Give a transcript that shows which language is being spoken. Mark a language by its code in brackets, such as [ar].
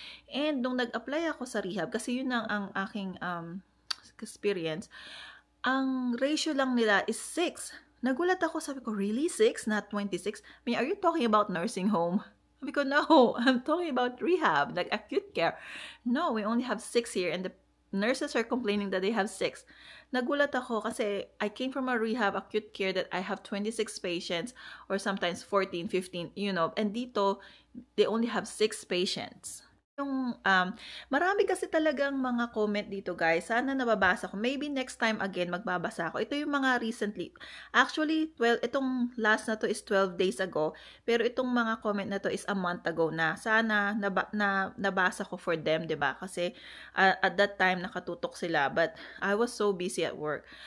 [tl] And nung nag-apply ako sa rehab, kasi yun ang aking experience, ang ratio lang nila is 6. Nagulat ako, sabi ko, [en] really 6, not 26? I mean, are you talking about nursing home? Because no, I'm talking about rehab, like acute care. No, we only have 6 here and the nurses are complaining that they have 6. [tl] Nagulat ako kasi [en] I came from a rehab acute care that I have 26 patients or sometimes 14, 15, and dito, they only have 6 patients. [tl] Yung marami kasi talagang mga comment dito, guys. Sana nababasa ko. Maybe next time again magbabasa ako. Ito yung mga recently. Actually, itong last na to is 12 days ago. Pero itong mga comment na to is a month ago na. Sana nabasa ko for them, 'di ba? [en] Kasi at that time [tl] nakatutok sila, [en] but I was so busy at work.